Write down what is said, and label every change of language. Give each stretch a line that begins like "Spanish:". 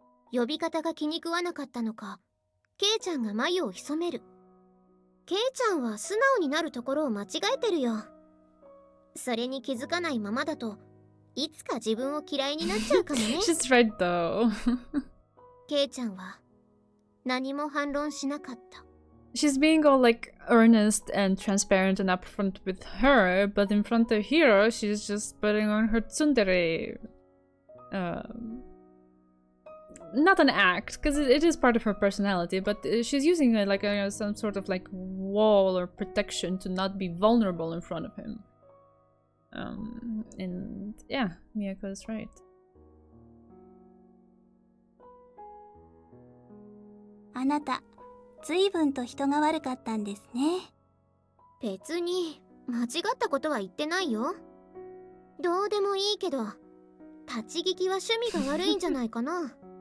Japanese: 呼び方が気に食わなかったのか、ケイちゃんが眉を潜める。ケイちゃんは素直になるところを間違えてるよ。それに気づかないままだと、いつか自分を嫌いになっちゃうかもね。
English: She's right though.
Japanese: ケイちゃんは何も反論しなかった。
English: She's being all like earnest and transparent and upfront with her, but in front of Hiro, she's just putting on her tsundere. Not an act, because it is part of her personality, but she's using like some sort of like wall or protection to not be vulnerable in front of him. And yeah, Miyako is right.
Japanese: あなた、随分と人が悪かったんですね。別に間違ったことは言ってないよ。どうでもいいけど、立ち聞きは趣味が悪いんじゃないかな。